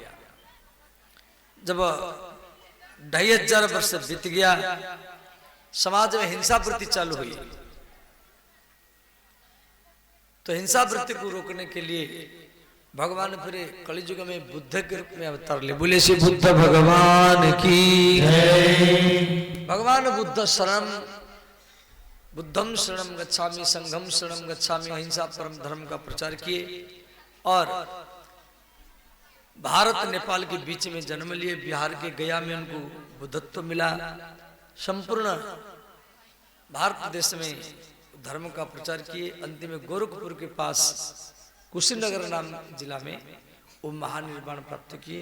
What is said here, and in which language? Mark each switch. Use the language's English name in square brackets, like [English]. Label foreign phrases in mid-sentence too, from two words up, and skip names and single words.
[Hindi] जब 2500 वर्ष बीत गया, समाज में हिंसा वृत्ति चालू हुई। तो हिंसा वृत्ति को रोकने के लिए भगवान फिर कलियुग में बुद्ध के रूप में अवतार ले। बोले श्री बुद्ध भगवान की। [Pali] भगवान बुद्धम शरणम गच्छामि, संघम शरणम गच्छामि, अहिंसा परम धर्म का प्रचार किए, और भारत नेपाल के बीच में जन्म लिए। बिहार के गया में उनको बुद्धत्व मिला। संपूर्ण भारत देश में धर्म का प्रचार किए। अंतिम में गोरखपुर के पास कुशीनगर नाम जिला में वो महानिर्वाण प्राप्त किए।